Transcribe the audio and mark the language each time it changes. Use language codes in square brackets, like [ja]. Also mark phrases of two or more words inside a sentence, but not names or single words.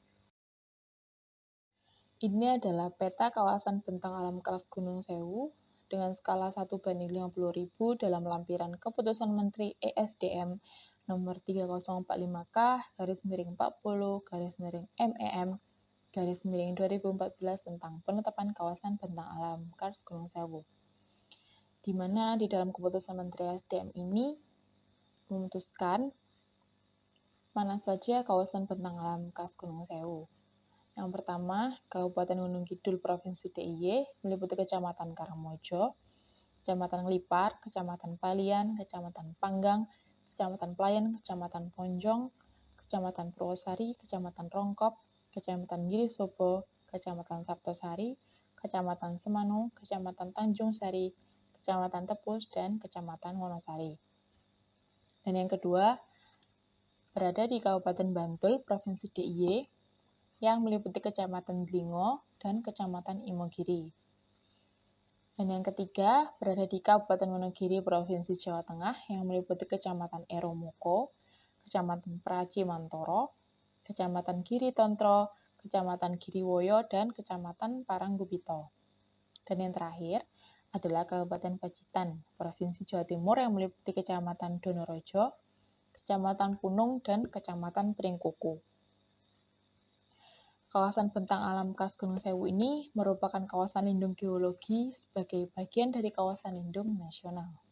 [id] Ini adalah peta kawasan bentang alam Kars Gunung Sewu dengan skala 1:50.000 dalam lampiran Keputusan Menteri ESDM nomor 3045K/40/MEM/2014 tentang penetapan kawasan bentang alam Kars Gunung Sewu. Di mana di dalam Keputusan Menteri ESDM ini memutuskan mana saja kawasan bentang alam Kars Gunung Sewu. Yang pertama, Kabupaten Gunung Kidul Provinsi DIY meliputi Kecamatan Karangmojo, Kecamatan Lipar, Kecamatan Palian, Kecamatan Panggang, Kecamatan Pelayan, Kecamatan Ponjong, Kecamatan Purwosari, Kecamatan Rongkop, Kecamatan Girisobo, Kecamatan Saptosari, Kecamatan Semanu, Kecamatan Tanjung Sari, Kecamatan Tepus, dan Kecamatan Wonosari. Dan yang kedua, berada di Kabupaten Bantul Provinsi DIY yang meliputi Kecamatan Dlingo dan Kecamatan Imogiri. Dan yang ketiga, berada di Kabupaten Wonogiri, Provinsi Jawa Tengah, yang meliputi Kecamatan Eromoko, Kecamatan Pracimantoro, Kecamatan Giri Tontro, Kecamatan Giriwoyo, dan Kecamatan Paranggubito. Dan yang terakhir adalah Kabupaten Pacitan, Provinsi Jawa Timur, yang meliputi Kecamatan Donorojo, Kecamatan Punung, dan Kecamatan Pringkuku. Kawasan bentang alam Kars Gunung Sewu ini merupakan kawasan lindung geologi sebagai bagian dari kawasan lindung nasional.